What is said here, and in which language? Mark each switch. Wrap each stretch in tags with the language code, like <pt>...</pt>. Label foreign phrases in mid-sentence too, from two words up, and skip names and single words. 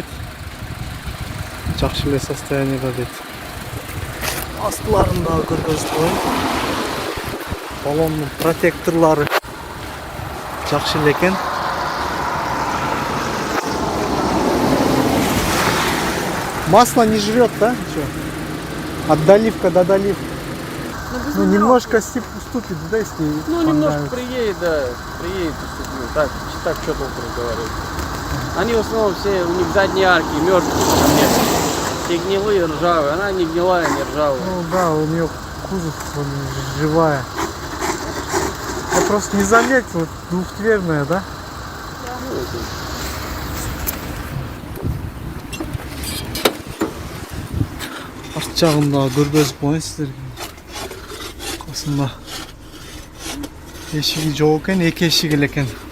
<ky>Жакшы эле состоянияда дейт. Астыларын дагы көргөзүп коеюн. Баллондун протекторлору жакшы эле экен.</ky> <ru>Масло не жрет, да? От доливка до доливки. Ну, немножко уступит, да, если... Ну, немножко приедет, да, приедет, уступит. Так что толку разговаривать. Они в основном все, у них задние арки мертвые, все гнилые, ржавые. Она не гнилая, не ржавая. Ну да, у нее кузов живая. Я просто не заметил, двухдверная, да?</ru> <ky>Арт жагында көргөзүп коеюн сиздерге. Касында эшиги жок экен, эки эшик эле экен.</ky>